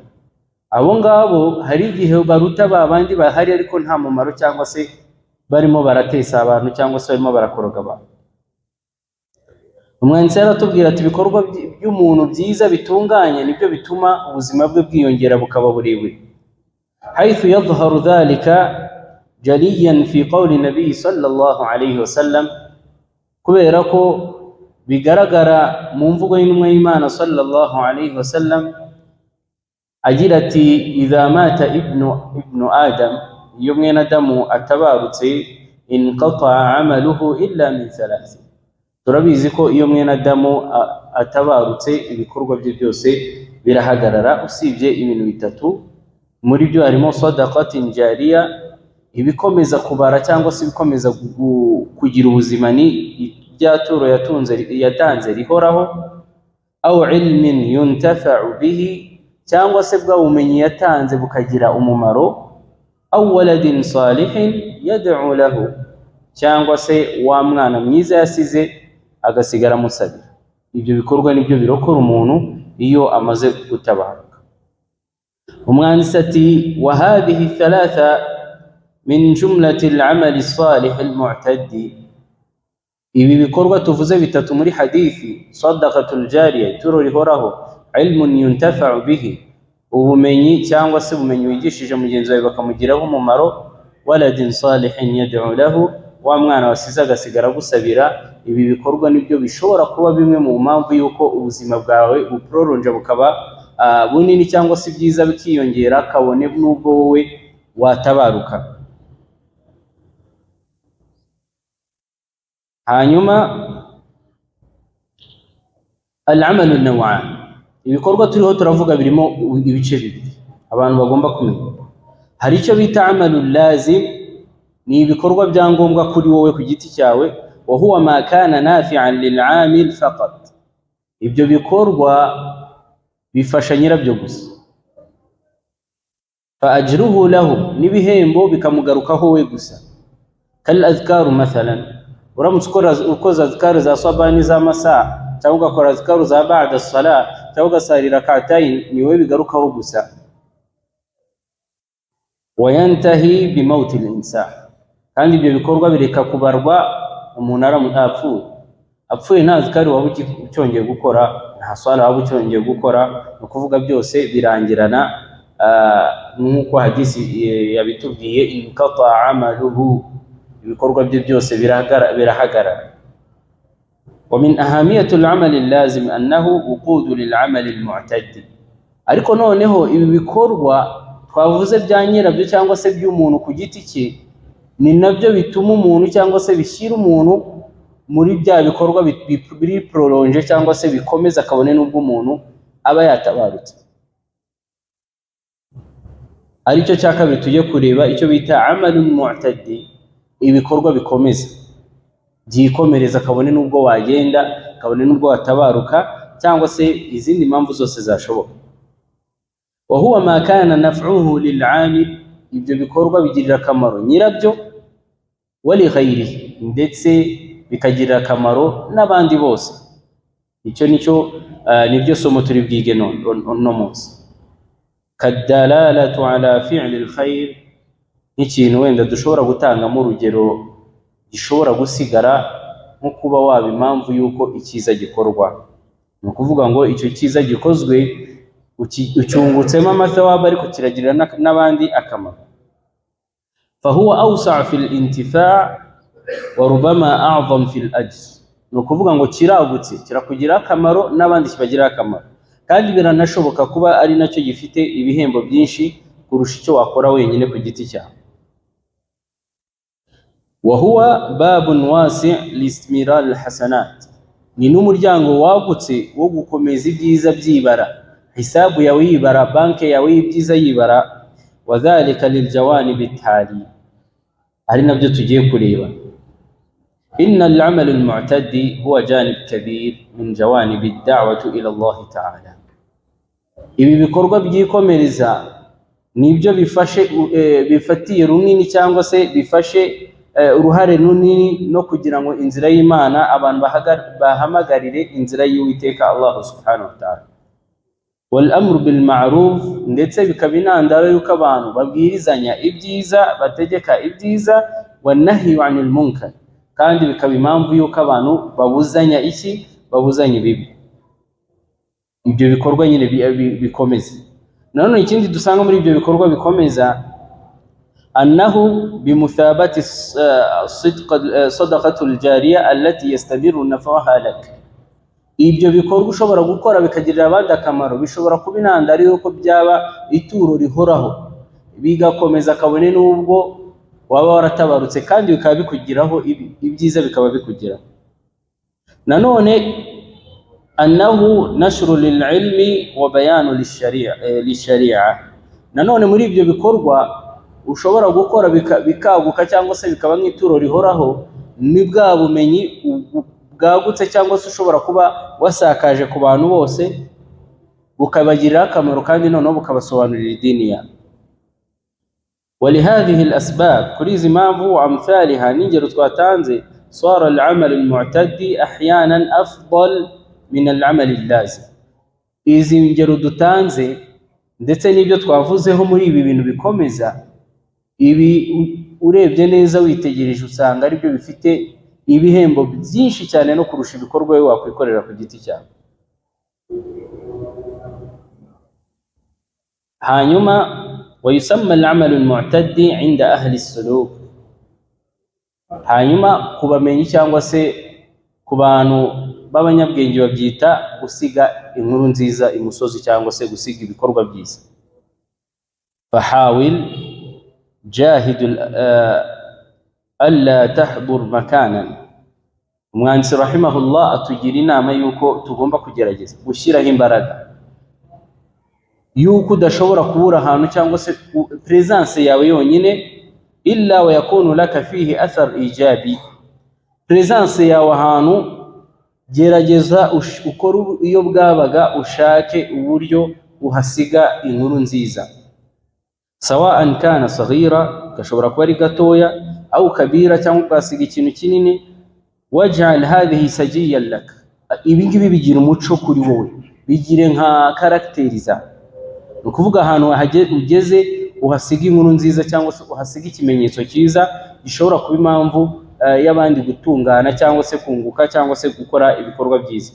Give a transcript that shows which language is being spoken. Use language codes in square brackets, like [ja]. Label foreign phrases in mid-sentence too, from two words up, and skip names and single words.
[rw] Abo ngabo hari igihe baruta babandi bahari, ariko nta mumaro, cyangwa se barimo baratesa abantu, cyangwa se barimo barakoroga abantu. Umwanditsi aratubwira ati ibikorwa by'umuntu byiza bitunganye nibyo bituma ubuzima bwe bwiyongera bukaba burebure. [ar] حيث يظهر ذلك جليا في قول النبي صلى الله عليه وسلم, [rw] kubera ko bigaragara mu mvugo y'intumwa y'Imana [ar] صلى الله عليه وسلم [rw] agira ati [ar] إذا مات ابن آدم, [rw] iyo mwene Adamu atabarutse, [ar] انقطع عمله إلا من ثلاث. [rw] Turabizi ko iyo mwene Adamu atabarutse ibikorwa bye byose birahagarara, usibye ibintu bitatu. Muri byo harimo [ar] صدقة جارية, [rw] ibikomeza kubara cyangwa se ibikomeza kugira ubuzima, ni ibyaturo yatanze rihoraho, [ar] أو علم ينتفع به, [rw] cyangwa se bwa bumenyi yatanze bukagira umumaro, [ar] أو ولد صالح يدعو له, [rw] cyangwa se wa mwana mwiza yasize agasigara musabira. Ibyo bikorwa nibyo birokora umuntu iyo amaze gutabaruka. Umwanditsi ati [ar] وهذه ثلاثة من جملة الأعمال صالح المتعدي, [rw] ibi bikorwa tuvuze bitatu muri hadithi, [ar] صدقة جارية, [rw] ituro rihoraho, [ar] علم ينتفع به, [rw] ubumenyi cyangwa se ubumenyi wigishije mugenzi wawe bakamugiraho umumaro, [ar] ولد صالح يدعو له, [rw] wa mwana wasize agasigara gusabira. Ibi bikorwa nibyo bishobora kuba bimwe mu mpamvu y'uko ubuzima bwawe buproronja bukaba bunini, cyangwa se byiza bikiyongera, kabone n'ubwo wowe watabaruka. Hanyuma [ar] العمل نوعان, [rw] ibikorwa turiho turavuga birimo ibice bibiri abantu bagomba kumenya. Hari icyo bita [ar] عمل لازم, [rw] ni ibikorwa bya ngombwa kuri wowe ku giti cyawe, [ar] وهو ما كان نافعا للعامل فقط, [rw] ibyo bikorwa bifasha nyirabyo gusa. [ar] فأجره له, [rw] n'ibihembo bikamugarukaho we gusa. [ar] كالأذكار مثلا, [rw] uramutse ukoza azkaru za sabani za masa, cyangwa ugakora azkaru za [ar] بعد الصلاة, [rw] cyangwa ugasari rak'atayn, ni wowe bigarukaho gusa. [ar] وينتهي بموت الإنسان, [rw] kandi ibyo bikorwa bireka kubarwa umuntu apfuye nta azkaru waba ucyongeye gukora, nta swala waba ucyongeye gukora, no kuvuga byose birangirana. Nk'uko hadisi yabitubwiye, [ar] انقطع عمله, [rw] ibikorwa bye byose birahagarara. [ar] ومن أهمية العمل اللازم أنه وقود للعمل المتعدي, [rw] ariko noneho ibi bikorwa twavuze bya nyirabyo cyangwa se by'umuntu ku giti cye, ni nabyo bituma umuntu cyangwa se bishyira umuntu muri bya bikorwa biri prolonge cyangwa se bikomeza, kabone n'ubwo umuntu aba yatabarutse. Aricyo cya kabiri tujye kureba icyo bita [ar] عمل متعدي, [rw] ibikorwa bikomeza byikomereza, kabone n'ubwo wagenda, kabone n'ubwo watabaruka, cyangwa se izindi mpamvu zose zashoboka. [ar] وهو ما كان نفعه للعامل, [rw] ibyo bikorwa bigirira akamaro nyirabyo, [ar] ولغيره, [rw] ndetse bikagirira akamaro n'abandi bose. Icyo nibyo somo turi bwige no munsi. [ar] كدلالة على فعل الخير, [rw] nk'ikintu wenda dushobora gutangamo urugero gishobora gusigara, nko kuba waba impamvu yuko icyiza gikorwa. Ni ukuvuga ngo icyo cyiza gikozwe ucyungutsemo amathawab, ariko kiragirira n'abandi akamaro. [ar] فهو أوسع في الانتفاع وربما أعظم في الأجر, [rw] ni ukuvuga ngo kiragutse, kirakugira akamaro n'abandi kibagira akamaro, kandi biranashoboka kuba ari nacyo gifite ibihembo byinshi kurusha icyo wakora wenyine ku giti cyawe. [ar] وهو باب واسع لاستمرار الحسنات, [rw] ni n'umuryango wagutse wo gukomeza ibyiza byibara, hisabu yawe yibara, banke yawe y'ibyiza yibara. [ar] وذلك للجوانب التالية, [rw] ari nabyo tugiye kureba. [ar] إن العمل المتعدي هو جانب كبير من جوانب الدعوة إلى الله تعالى, [rw] ibi bikorwa byikomereza nibyo bifatiye runini cyangwa se bifashe uruhare runini no kugira ngo inzira y'Imana abantu bahamagarire inzira y'Uwiteka Allah [ar] سبحانه وتعالى. والأمر بالمعروف, [rw] ndetse bikaba intandaro y'uko abantu babwirizanya ibyiza, bategeka ibyiza, [ar] والنهي عن المنكر, [rw] kandi bikaba impamvu y'uko abantu babuzanya ibibi. Ibyo bikorwa nyine bikomeza. Nanone ikindi dusanga muri ibyo bikorwa bikomeza, [ar] أنه بمثابة صدقة جارية التي يستمر نفعها لك, [rw] ibyo bikorwa ushobora gukora bikagirira abandi akamaro, bishobora kuba intandaro y'uko byaba ituro rihoraho, bigakomeza kabone n'ubwo waba waratabarutse, kandi bikaba bikugiraho ibyiza, bikaba bikugiraho. Nanone [ar] أنه نشر للعلم وبيان للشريعة, [rw] nanone muri ibyo bikorwa ushobora gukora bikaguka cyangwa se bikaba nk'ituro rihoraho, ni bwa bumenyi bwagutse cyangwa se ushobora kuba wasakaje ku bantu bose, bukabagirira akamaro, kandi noneho bukabasobanurira idini yabo. [ar] ولهذه الأسباب, [rw] kuri izi mpamvu وأمثالها, n'ingero twatanze, [ar] صار العمل المعتدي أحيانا أفضل من العمل اللازم. [rw] Izi ngero dutanze ndetse n'ibyo twavuzeho muri ibi bintu bikomeza, ibi urebye neza witegereje usanga ari byo bifite ibihembo byinshi cyane no kurusha ibikorwa we wakwikorera ku giti cyawe. [ar] Hanyuma ويسمى العمل المعتدي عند أهل السلوك, [rw] hanyuma kubamenyi cyangwa se ku bantu b'abanyabwenge babyita gusiga inkuru nziza imusozi, cyangwa se gusiga ibikorwa byiza. [ar] فحاول جاهد ألا تحضر مكانا, [rw] umwanditsi rahimahullah atugira inama yuko tugomba kugerageza gushyiraho imbaraga yuko udashobora kubura ahantu cyangwa se presence yawe yonyine [ar] إلا ويكون لك فيه أثر إيجابي. [rw] Presence yawe ahantu gerageza ukora iyo bwabaga ushake uburyo uhasiga inkuru nziza, [ar] سواء كان صغيرا, [rw] gashobora kuba ari gatoya, [ar] أو كبيرا [rw] cyangwa ukasiga ikintu kinini. [ar] واجعل هذه سجية لك, [rw] ibingibi bigira umuco kuri wowe, bigire nka karakteriza, ukuvuga ahantu ugeze uhasiga inkuru nziza cyangwa se uhasiga ikimenyetso cyiza gishobora kuba impamvu y'abandi gutungana cyangwa se kunguka cyangwa se gukora ibikorwa byiza.